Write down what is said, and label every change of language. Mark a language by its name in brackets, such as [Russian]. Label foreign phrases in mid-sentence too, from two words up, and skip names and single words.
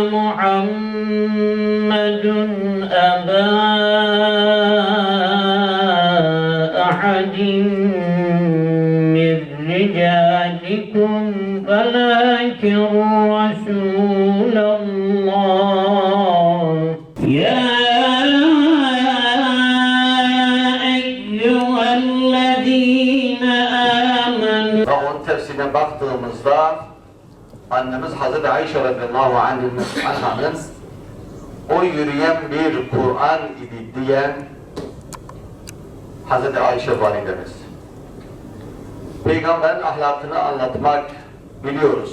[Arabic] محمد أبا أحد من رجالكم ولكن رسول الله يا أيها الذين آمنوا. [Turkish] Onun tefsirine baktığımızda annemiz Hazreti Ayşe [Arabic] رضي الله عنه'ın [Turkish] o yürüyen bir Kur'an idi diyen Hazreti Ayşe validemiz. Peygamberin ahlakını anlatmak biliyoruz.